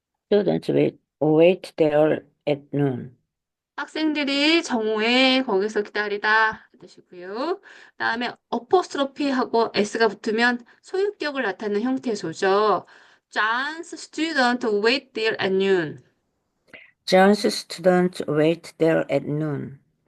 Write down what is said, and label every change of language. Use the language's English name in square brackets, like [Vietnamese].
[English] Students wait there at noon. [Korean] 학생들이 정오에 거기서 기다리다 뜻이고요. 그다음에 어포스트로피하고 s가 붙으면 소유격을 나타내는 형태소죠. [English] John's student wait there at noon. John's students wait there at noon.